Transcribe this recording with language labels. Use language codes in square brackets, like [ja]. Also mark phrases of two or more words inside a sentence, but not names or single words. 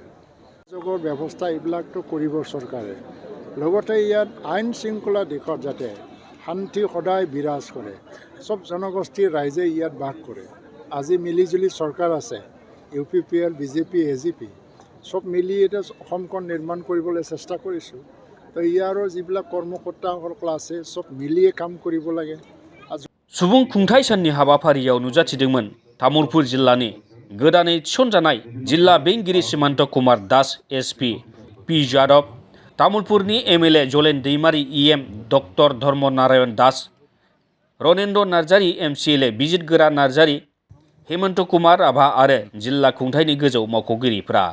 [as] যোগৰ ব্যৱস্থা এইবিলাকতো কৰিব চৰকাৰে। লগতে ইয়াত আইন শৃংখলা দিশত যাতে শান্তি সদায় বিৰাজ কৰে, চব জনগোষ্ঠীৰ ৰাইজে ইয়াত বাস কৰে। আজি মিলিজুলি চৰকাৰ আছে, UPPL, BJP, AGP চব মিলি এতিয়া অসমখন নিৰ্মাণ কৰিবলৈ চেষ্টা কৰিছোঁ। তো ইয়াৰো যিবিলাক কৰ্মকৰ্তাসকল আছে চব মিলিয়ে কাম কৰিব লাগে। [brx] सुबुं खुंथाय साननि हाबाफारियाव नुजाथिदोंमोन तामुलपुर जिल्लानि गोदानै थिसनजानाय जिल्ला बेंगिरि सीमान्त कुमार दास SP P यादव, तामुलपुरनि MLA जलेन दैमारी EM डक्टर धर्म नारायण दास, रनेन्द्र नार्जारी MCLA बिजित गोरा नार्जारी, हेमन्त कुमार राभा आरो जिल्ला खुंथायनि गोजौ मावख'गिरिफ्रा।